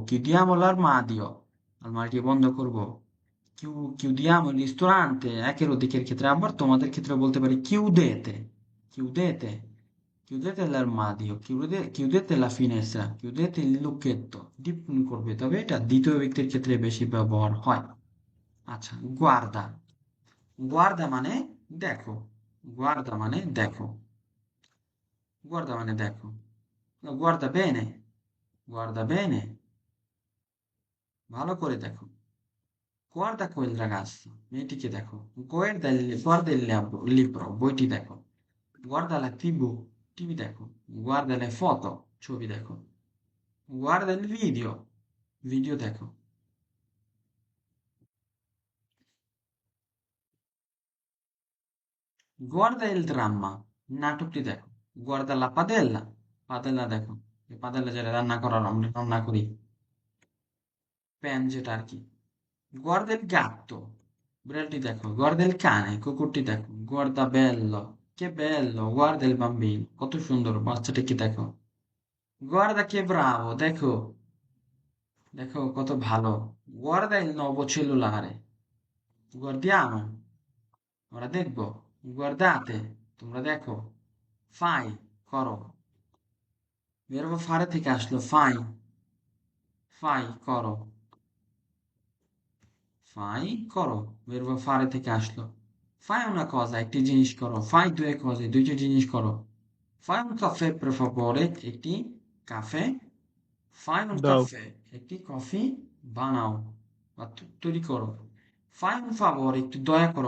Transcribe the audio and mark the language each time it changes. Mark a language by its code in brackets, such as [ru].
[it] chiudiamo l'armadio, [bn] আলমারিটি বন্ধ করবো। [it] chiudiamo il ristorante, [bn] একের অধিকের ক্ষেত্রে। আবার তোমাদের ক্ষেত্রে বলতে পারি [it] chiudete, chiudete l'armadio, chiudete la finestra, chiudete il lucchetto, [bn] ডিপনি করবে তবে এটা দ্বিতীয় ব্যক্তির ক্ষেত্রে বেশি ব্যবহার হয়। আচ্ছা, guarda, guarda মানে দেখো, guarda মানে দেখো, guarda মানে দেখো, no, [it] guarda bene, [bn] ভালো করে দেখো, [it] guarda quel ragazzo, [bn] মেয়েটিকে দেখো, [it] guarda il libro, [bn] বইটি দেখো, [it] guarda la TV, [bn] টিভি দেখো, [it] guarda le foto, [bn] ছবি দেখো, [it] guarda il video, [bn] ভিডিও দেখো। [it] Guarda il dramma, [bn] নাটকটি দেখো। [it] Guarda la padella, [bn] পাদেলা দেখো। এই পাদেলা যেটা রান্না করার আমরা রান্না করি। প্যান যেটা আর কি। [it] Guarda il gatto, [bn] বিড়ালটি দেখো। [it] Guarda il cane, [bn] কুকুরটি দেখো। [it] Guarda bello, che bello, guarda il bambino, [bn] কত সুন্দর বাচ্চাটিকে দেখো। [it] Guarda che bravo, [bn] দেখো, দেখো কত ভালো। [it] Guarda il nuovo cellulare, guardiamo, [bn] আমরা দেখবো। [it] Guardate, [bn] তোমরা দেখো। [it] Fai, [bn] করো। [it] Verbo fare [bn] থেকে আসলো fai, fai, করো। Fai, করো। [it] Verbo fare [bn] থেকে আসলো। [it] Fai una cosa, [bn] একটি জিনিস করো। [it] Fai due cose, [bn] দুইটি জিনিস করো। [it] Fai un caffè per favore, [bn] একটি কাফে। [it] Fai un [bn] দাও। [it] caffè, [bn] একটি কফি বানাও বা তৈরি করো। [it] Fai un favore, [bn] একটু দয়া করো।